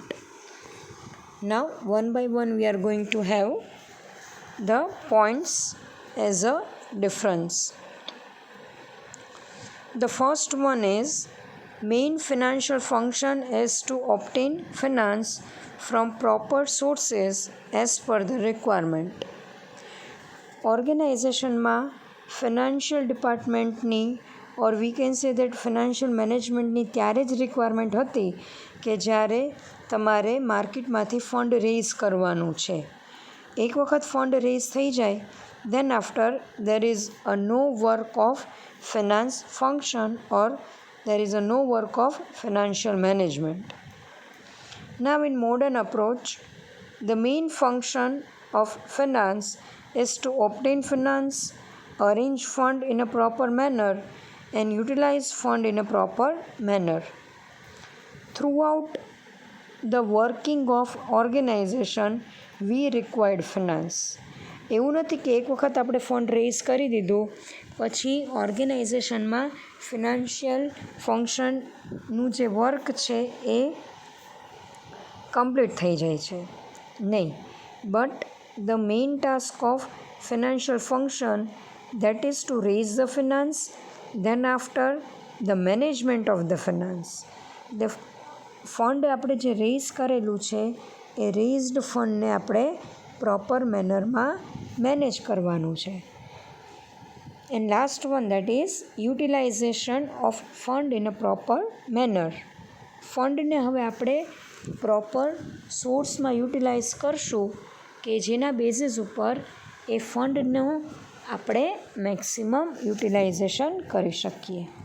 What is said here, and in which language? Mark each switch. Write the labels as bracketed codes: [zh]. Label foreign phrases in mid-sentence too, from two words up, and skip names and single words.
[en] Now, one by one, we are going to have the points as a difference. The first one is main financial function is to obtain finance from proper sources as per the requirement. [gu] ઓર્ગેનાઇઝેશનમાં [en] financial departmentની or we can say that financial managementની [gu] ત્યારે જ રિક્વાયરમેન્ટ હતી કે જ્યારે તમારે માર્કેટમાંથી [en] fund raise [gu] કરવાનું છે. એક વખત [en] fund raise [gu] થઈ જાય [en] then after there is a no work of finance function or there is a no work of financial management. Now in modern approach, the main function of finance is to obtain finance, arrange fund in a proper manner and utilize fund in a proper manner. Throughout the working of organization, we required finance. [gu] એવું નથી કે એક વખત આપણે [en] fund raise [gu] કરી દીધું પછી ઓર્ગેનાઇઝેશનમાં [en] financial functionનું [gu] જે વર્ક છે એ કમ્પ્લીટ થઈ જાય છે. [en] નહીં, બટ the main task of financial function, that is to raise the finance, then after the management of the finance. The fund [gu] આપણે જે રેઇઝ કરેલું છે એ [en] raised fundને [gu] આપણે [en] proper mannerમાં manage [gu] કરવાનું છે. [en] and last one that is utilization of fund in a proper manner. [gu] ફંડને હવે આપણે [en] proper sourceમાં utilize [gu] કરશું કે જેના બેઝિસ ઉપર એ ફંડનું આપણે [en] maximum utilization [gu] કરી શકીએ.